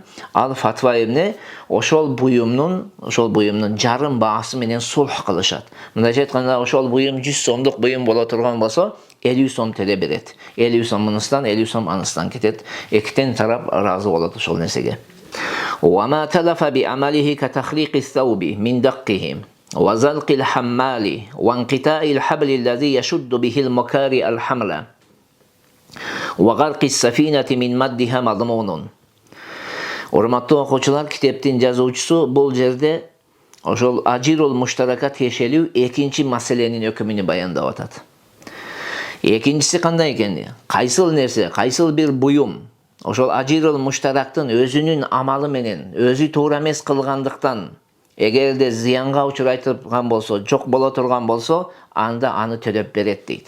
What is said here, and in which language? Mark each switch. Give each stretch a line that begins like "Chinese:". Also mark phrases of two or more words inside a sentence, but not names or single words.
Kyrgyz: Ал фатва эмне? Ошол буюмдун жарым баасы менен сулх кылышат. Мындайча айтканда, ошол буюм 100 сомдук буюм боло турган болсо, 50 сом төлөп берет. 50 сом мыныстан, 50 сом аныстан кетет. Экитен тарап ыраазы болот ошол нерсеге.
Arabic: وما تلف بعمله كتخليق الثوب من دقه وزلق الحمال وانقطاع الحبل الذي يشد به المكاري الحمل وغرق السفينة من مدها مضمون.
Kyrgyz: Урматтуу окуучулар, китептин жазуучусу бул жерде ошол
Arabic: الأجير المشترك
Kyrgyz: тиешелүү экинчи маселенин өкүмүн баяндап атат. Экинчиси кандай экен? Кайсыл нерсе, кайсыл бир буюм ошол
Arabic: الأجير المشترك
Kyrgyz: өзүнүн амалы менен өзү туура эмес кылгандыктан эгерде зыянга учурай турган болсо, жок боло турган болсо, анда аны төлөп берет дейт.